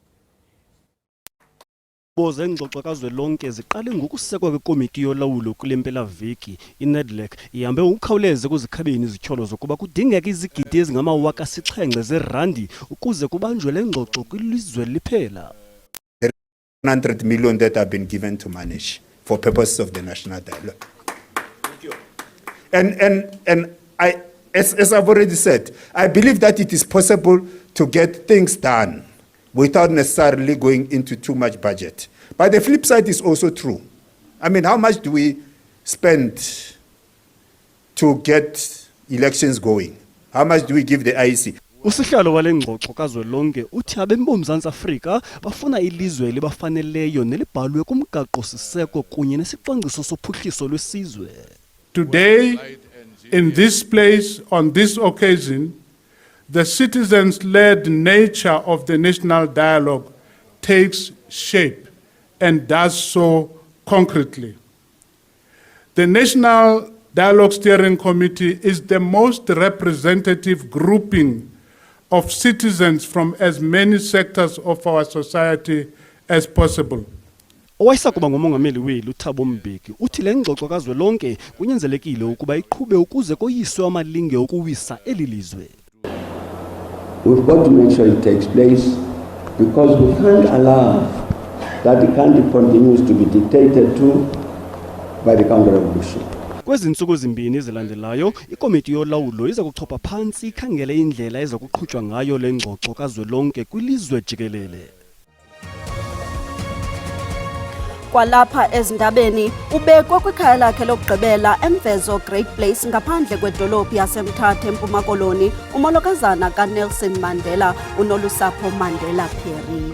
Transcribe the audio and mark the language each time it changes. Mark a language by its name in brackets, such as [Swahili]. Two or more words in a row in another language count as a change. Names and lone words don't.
[Xhosa] Boze ngxoxo kazwelonke ziqale ngokusekwa kwekomiti yolawulo kule mpelaveki iNEDLAC ihambe ukukhawuleze kuzikhabeni izityholo zokuba kudingeka izigidi ezingama-7,000 zeerandi ukuze kubanjwe le ngxoxo kwilizwe liphela. [English] 100 million that have been given to manage for purposes of the national dialogue. And I, as I've already said, I believe that it is possible to get things done without necessarily going into too much budget. But the flip side is also true. I mean, how much do we spend to get elections going? How much do we give the IEC? [Xhosa] Usihlalo wale ngxoxo kazwelonke uthi abemi boMzantsi Afrika bafuna ilizwe elibafaneleyo nelibhalwe kumgaqo-siseko kunye nesicwangciso sophuhliso lwesizwe. [English] Today, in this place, on this occasion, the citizens-led nature of the national dialogue takes shape and does so concretely. The National Dialogue Steering Committee is the most representative grouping of citizens from as many sectors of our society as possible. [Xhosa] Owayesakuba ngumongameli weli uThabo Mbeki uthi le ngxoxo kazwelonke kunyanzelekile ukuba iqhube ukuze koyiswe amalinge okuwisa eli lizwe. [English] We've got to make sure it takes place because we can't allow that the country continues to be dictated to by the counter-revolution. [Xhosa] Kwezi ntsuku zimbini ezilandelayo ikomiti yolawulo iza kuchopha phantsi ikhangele indlela eza kuqhutywa ngayo le ngxoxo kazwelonke kwilizwe jikelele. Kwalapha ezindabeni ubekwe kwikhaya lakhe lokugqibela eMvezo Great Place ngaphandle kwedolophu yaseMthatha eMpuma Koloni umolokazana kaNelson Mandela uNolusapho Mandela Phiri.